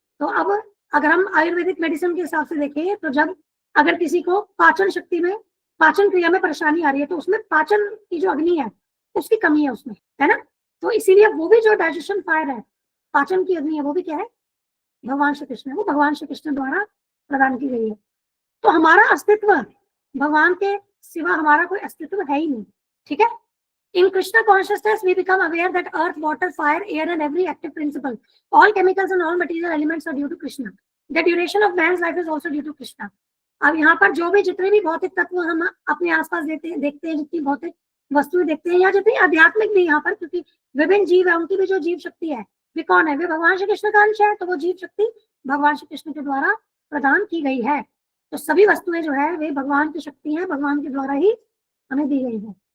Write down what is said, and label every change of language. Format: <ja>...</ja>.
<hi>तो अब अगर हम आयुर्वेदिक मेडिसिन के हिसाब से देखें तो जब अगर किसी को पाचन शक्ति में, पाचन क्रिया में परेशानी आ रही है, तो उसमें पाचन की जो अग्नि है उसकी कमी है उसमें, है ना, तो इसीलिए वो भी जो डाइजेशन फायर है, पाचन की अग्नि है, वो भी क्या है, भगवान श्री कृष्ण है, वो भगवान श्री कृष्ण द्वारा प्रदान की गई है। तो हमारा अस्तित्व भगवान के सिवा हमारा कोई अस्तित्व है ही नहीं। ठीक है,</hi> <en>in Krishna consciousness we become aware that earth, water, fire, air and every active principle, all chemicals and all material elements are due to Krishna. The duration of man's life is also due to Krishna.</en> <hi>अब यहाँ पर जो भी जितने भी भौतिक तत्व हम अपने आसपास देखते हैं, जितनी भौतिक वस्तुएं देखते हैं या जितनी आध्यात्मिक भी यहाँ पर, क्योंकि विभिन्न जीव है, उनकी भी जो जीव शक्ति है वे कौन है, वे भगवान श्री कृष्ण का अंश है, तो वो जीव शक्ति भगवान श्री कृष्ण के द्वारा प्रदान की गई है। तो सभी वस्तुएं जो है वे भगवान की शक्ति है, भगवान के द्वारा ही हमें दी गई है।</hi>